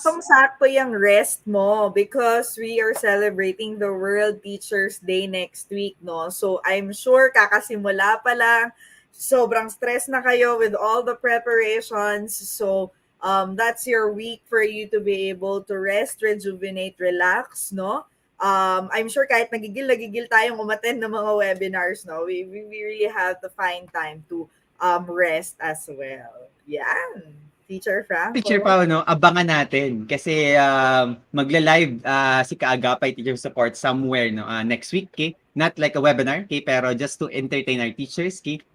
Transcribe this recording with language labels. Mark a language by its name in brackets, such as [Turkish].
[Filipino] saktong-sakto yung rest mo [English] because we are celebrating the World Teachers Day next week, no? [Filipino] So, I'm sure kakasimula pa lang, sobrang stress na kayo [English] with all the preparations. So, that's your week for you to be able to rest, rejuvenate, relax, no? I'm sure [Filipino] kahit nagigil tayong umattend ng mga webinars, no? [English] We really have to find time to rest as well. Yan. Teacher Teacher [Filipino] Pao, no, abangan natin kasi magla-live si Kaagapay Teacher Support somewhere, no, [English] next week, [Filipino] okay? [English] Not like a webinar, okay, pero just to entertain our teachers, okay?